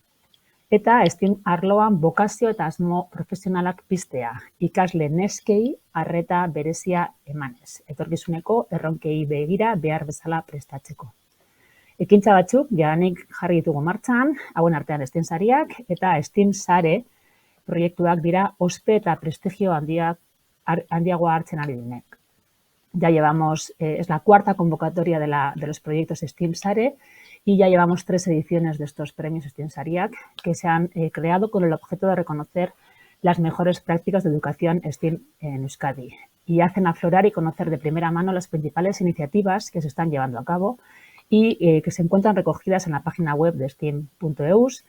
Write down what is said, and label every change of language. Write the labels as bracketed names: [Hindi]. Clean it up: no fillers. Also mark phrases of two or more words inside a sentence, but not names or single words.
[Basque] Eta STEAM arloan bokazio eta asmo profesionalak piztea, ikasle neskei arreta berezia emanez, etorkizuneko erronkei begira behar bezala prestatzeko. Ekintza batzuk jadanik jarri ditugu martxan, hauen artean STEAM sariak eta STEAM sare proiektuak dira ospe eta prestigio handiagoa hartzen ari direnak. [Spanish] Ya llevamos, es la cuarta convocatoria de los proyectos STEAM Sare y ya llevamos 3 ediciones de estos premios STEAM Sariak que se han creado con el objeto de reconocer las mejores prácticas de educación STEAM en Euskadi y hacen aflorar y conocer de primera mano las principales iniciativas que se están llevando a cabo y que se encuentran recogidas en la página web de STEAM.eus.